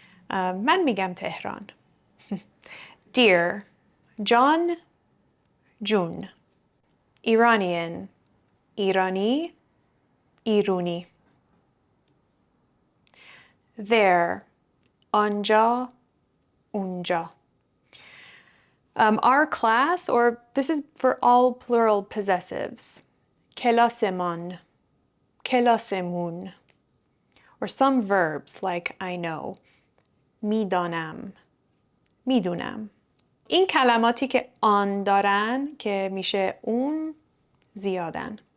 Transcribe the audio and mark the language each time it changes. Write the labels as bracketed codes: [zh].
[fa] من میگم تهران. dear جان جون. Iranian ایرانی ایرونی. there آنجا اونجا. [en] Our class, or this is for all plural possessives. [fa] کلاسمان کلاسمون. [en] or some verbs like I know. [fa] میدانم میدونم. این کلماتی که آن دارن که میشه اون زیادن.